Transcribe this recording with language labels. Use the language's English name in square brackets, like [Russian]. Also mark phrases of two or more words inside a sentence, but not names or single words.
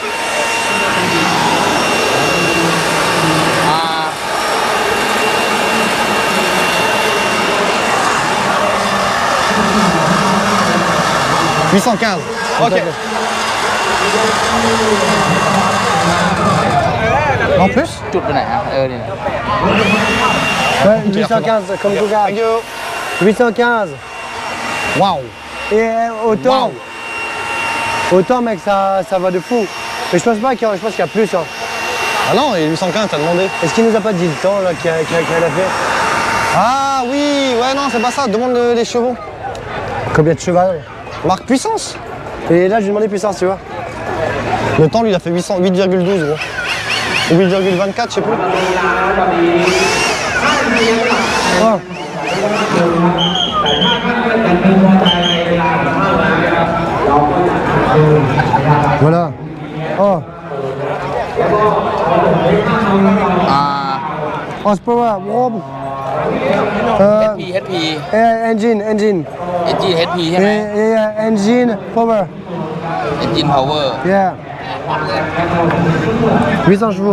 [French] « 815. Ok. En plus? [Thai] จุดไปไหนอ่ะเนี่ย [French] Ouais, 815 comme Google. [English] Thank you. [French] 815. Waouh. Et autant, autant mec, ça va de fou. Mais je pense pas qu'il y a, je pense qu'il y a plus. Hein. Ah non, et 815 t'as demandé. Est-ce qu'il nous a pas dit le temps là qu'elle a fait? Ah Ah oui, ouais, non, c'est pas ça. Demande les chevaux. Combien de cheval? Marque puissance. Et là, je lui ai demandé puissance, tu vois. Le temps, lui, il a fait 8,12 gros. Ou 8,24, je sais plus. Oh. Voilà. Oh. [English] Horsepower. HP Engine. Engine HP [Thai] ใช่ไหม [English] Yeah, engine power. Engine Power [French] Yeah. 800 chevaux.